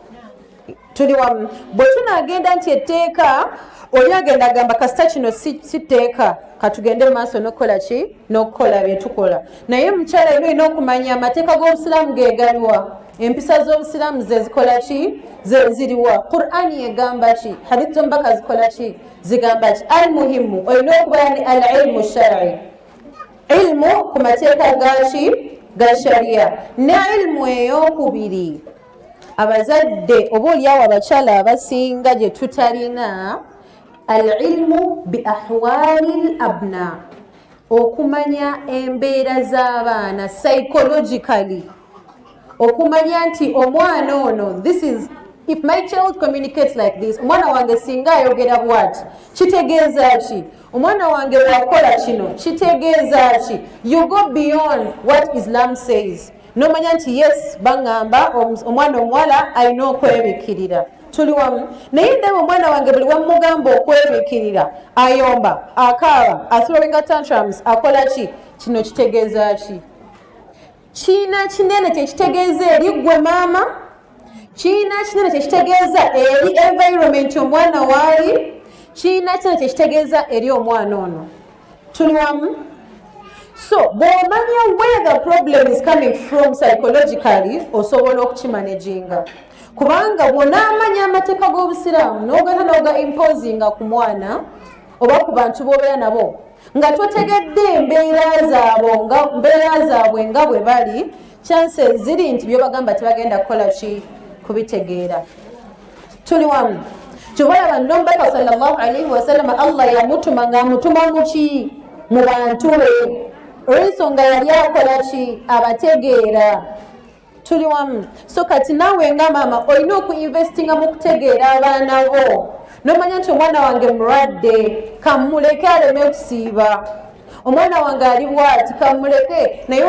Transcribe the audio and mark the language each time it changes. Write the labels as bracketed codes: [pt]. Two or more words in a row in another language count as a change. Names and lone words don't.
[lg] tuli wamu bwe tunagenda nti etteeka oli agenda agamba kasita kino si tteeka katugende mu maaso n'okukola ki n'okukola bye tukola naye mukyala ino olina okumanya amateeka g'obusiraamu gegaliwa empisa z'obusiraamu zezikola ki ziriwa qur'ani egamba ki hadithi z'omubaka zikola ki zigamba ki [ar] المهم [lg] olina okuba ni [ar] العلم الشرعي [lg] ilmu ku mateeka gaki ga sharia ne ilmu ey'okubiri abazadde oba oliawo abakyala abasinga gye tutalina [ar] العلم بأحوال [lg] l abna okumanya embeera z'abaana psychologically okumanya nti omwana ono [en] this is if my child communicates like this [lg] omwana wange singa ayogera bwati kitegeeza ki omwana wange wakola kino kitegeeza ki [en] you go beyond what Islam says [lg] nomanya nti yes bangamba omwana omuwala alina okwebikirira tuli wamu naye ndaba omwana wange buli wamugamba okwebikirira ayomba akaaba [en] athrowing tantrums [lg] akola ki kino kitegeeza ki kiina kinene kyekitegeeza eri gwe maama kiina kinene kyekitegeeza eri environment omwana waali kiina kinene kyekitegeeza eri omwana ono tuli wamu so bw'omanya [en] where the problem is coming from psychologically [lg] osobola okukimanaginga kubanga bw'onaamanya amateeka g'obusiraamu n'ogenda n'oga imposinga ku mwana oba ku bantu b'obeera nabo nga totegedde embeera zaabwe nga bwe bali chances ziri nti byobagamba tebagenda kukola ki kubitegeera tuli wamu kyobalaba nomubaka [ar] صلى الله عليه وسلم [lg] allah yamutuma ng'amutuma muki mu bantu be olw'ensonga yali akola ki abategeera tuli wamu so kati naawe nga maama olina okuinvestinga mu kutegeera abaana bo nomanya nti omwana wange mulwadde kamuleke aleme kusiiba omwana wange ali bwati kamuleke naye